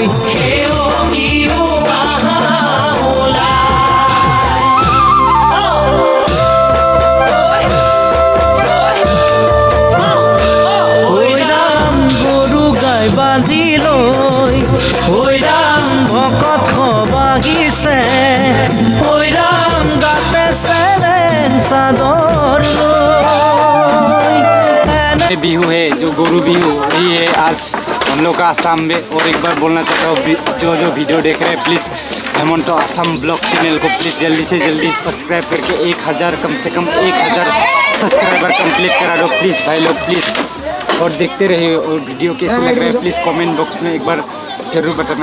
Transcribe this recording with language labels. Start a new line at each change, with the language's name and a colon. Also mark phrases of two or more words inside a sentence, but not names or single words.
Assamese: বান্ধি লৈ হৈৰাম ভকত বাগিছে হৈৰাম গাতে চেৰেন চাদৰ লৈ
Hindi: बिहू है जो गुरु बिहू वही है आज हम लोग का आसाम में। और एक बार बोलना चाहता हूँ जो वीडियो देख रहे हैं प्लीज़ हेमंत आसाम ब्लॉग चैनल को प्लीज़ जल्दी से जल्दी सब्सक्राइब करके 1000 कम से कम 1000 सब्सक्राइबर कंप्लीट करा दो प्लीज़ भाई लोग प्लीज़। और देखते रहिए और वीडियो कैसे लग रहा है प्लीज़
English: comment box
Hindi: में एक बार ज़रूर बताना।